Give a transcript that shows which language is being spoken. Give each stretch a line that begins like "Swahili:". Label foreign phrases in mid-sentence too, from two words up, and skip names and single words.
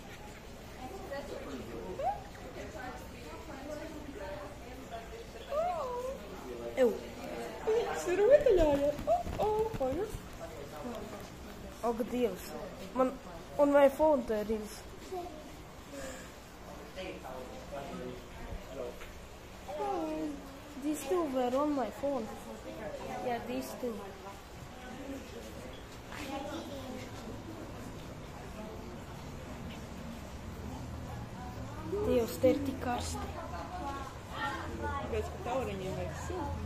Latvian: Ew. Tas ir rotaļāja. Paga. Ak, Dievs. Man,
English: on my phone there is. These two were on my phone. Yeah, these two.
Latvian: Dievs, te ir tik karsti. Kāpēc, ka tauriņiem vajag silti?